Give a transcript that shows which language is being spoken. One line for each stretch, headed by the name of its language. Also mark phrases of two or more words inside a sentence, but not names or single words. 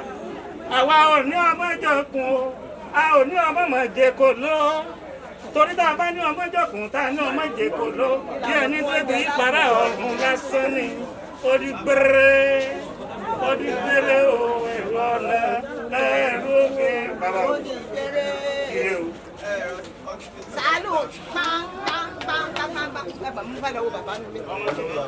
Yoruba: Àwa ò ní ọmọ ìjọkùn o, a ò ní ọmọ ìjẹkò ló. Torí tá a bá ní ọmọ ìjọkùn tá a ní ọmọ ìjẹkò ló. Bí ẹni tó bí para ọ̀run lásán ni, ó di gbére o, ẹ̀rọ ọ̀nà ẹ̀rọ òkè bàbá o. Ire o. Sálù, bang, bang, bang, bang, bang, bang. Ẹ bá mú bá lọ́wọ́ bàbá mi.